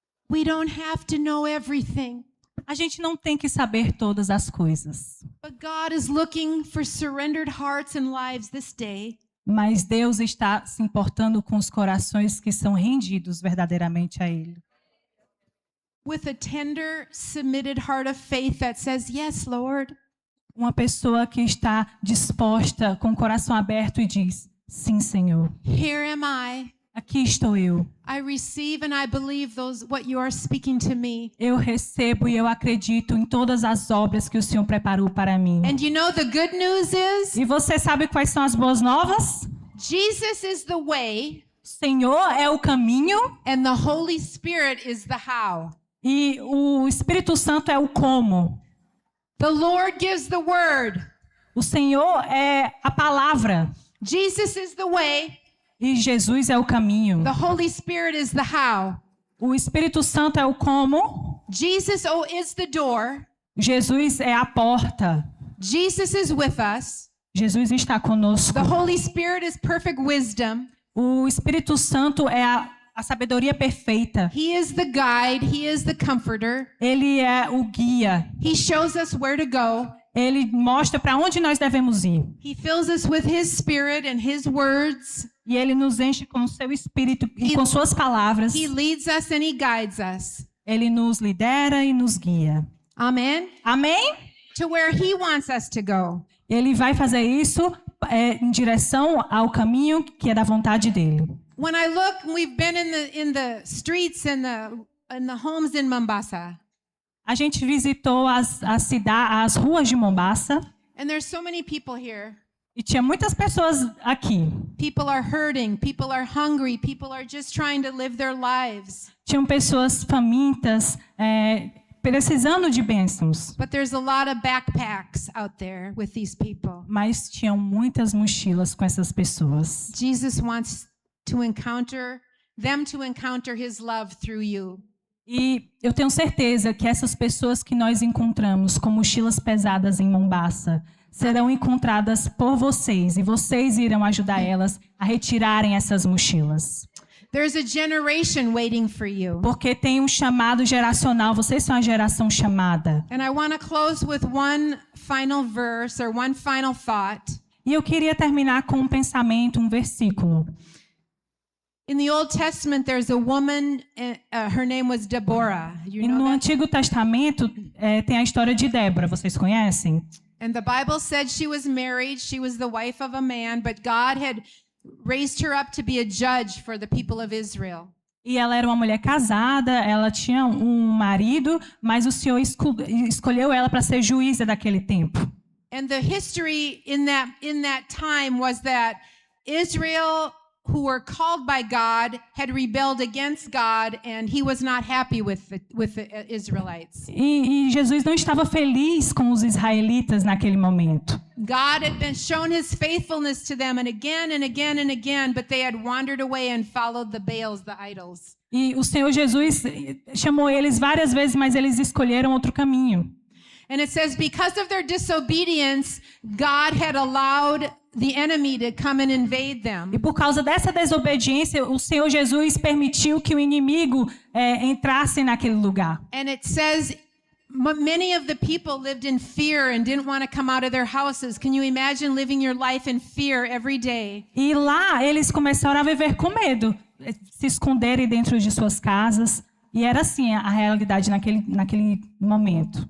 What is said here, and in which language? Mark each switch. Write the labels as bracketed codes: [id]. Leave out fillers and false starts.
[en] We don't have to know everything, [pt] A gente não tem que saber todas as coisas, [en] but God is looking for surrendered hearts and lives this day. [pt] mas Deus está se importando com os corações que são rendidos verdadeiramente a Ele. [en] With a tender, submitted heart of faith that says, yes, Lord. [pt] Uma pessoa que está disposta, com o coração aberto e diz, sim, Senhor, [en] Here am I. [pt] aqui estou eu. [en] I receive and I believe what you are speaking to me. [pt] Eu recebo e eu acredito em todas as obras que o Senhor preparou para mim. [en] And you know the good news is, [pt] E você sabe quais são as boas novas? [en] Jesus is the way [pt] O Senhor é o caminho [en] and the Holy Spirit is the how. [pt] e o Espírito Santo é o como. [en] The Lord gives the word. [pt] O Senhor é a palavra [en] Jesus is the way. [pt] e Jesus é o caminho. [en] The Holy Spirit is the how. [pt] O Espírito Santo é o como. [en] Jesus is the door. [pt] Jesus é a porta. [en] Jesus is with us. [pt] Jesus está conosco. [en] The Holy Spirit is perfect wisdom. [pt] O Espírito Santo é a sabedoria perfeita. [en] He is the guide. He is the comforter. [pt] Ele é o guia. [en] He shows us where to go. [pt] Ele mostra para onde nós devemos ir. [en] He fills us with His Spirit and His words. [pt] E ele nos enche com o seu espírito e com suas palavras. [en] He leads us and He guides us. [pt] Ele nos lidera e nos guia. [en] Amen. [pt] Amém? [en] To where He wants us to go. [pt] Ele vai fazer isso em direção ao caminho que é da vontade dele. [en] When I look, we've been in the streets and the homes in Mombasa. [pt] A gente visitou as ruas de Mombasa [en] And there's so many people here. [pt] e tinha muitas pessoas aqui. [en] People are hurting, people are hungry, people are just trying to live their lives. [pt] Tinham pessoas famintas, precisando de bênçãos. [en] But there's a lot of backpacks out there with these people. [pt] Mas tinham muitas mochilas com essas pessoas. [en] Jesus wants to encounter his love through you. [pt] E eu tenho certeza que essas pessoas que nós encontramos com mochilas pesadas em Mombasa serão encontradas por vocês e vocês irão ajudar elas a retirarem essas mochilas. [en] There's a generation waiting for you. [pt] Porque tem um chamado geracional, vocês são a geração chamada. [en] And I want to close with one final verse or one final thought. [pt] E eu queria terminar com um pensamento, um versículo. [en] In the Old Testament, there's a woman, her name was Deborah. You [pt] E [en] know [pt] no [en] that? [pt] Antigo Testamento tem a história de Débora, vocês conhecem? [en] And the Bible said she was married, she was the wife of a man, but God had raised her up to be a judge for the people of Israel. [pt] E ela era uma mulher casada, ela tinha um marido, mas o Senhor escolheu ela para ser juíza daquele tempo. [en] And the history in that time was that Israel, who were called by God, had rebelled against God, and he was not happy with the Israelites. [pt] E Jesus não estava feliz com os israelitas naquele momento. [en] God had been shown his faithfulness to them and again and again and again, but they had wandered away and followed the Baals, the idols. [pt] E o Senhor Jesus chamou eles várias vezes, mas eles escolheram outro caminho. [en] And it says, because of their disobedience, God had allowed the enemy to come and invade them. [pt] E por causa dessa desobediência, o Senhor Jesus permitiu que o inimigo entrasse naquele lugar. [en] And it says, many of the people lived in fear and didn't want to come out of their houses. Can you imagine living your life in fear every day? [pt] E lá eles começaram a viver com medo, se esconderem dentro de suas casas. E era assim a realidade naquele momento.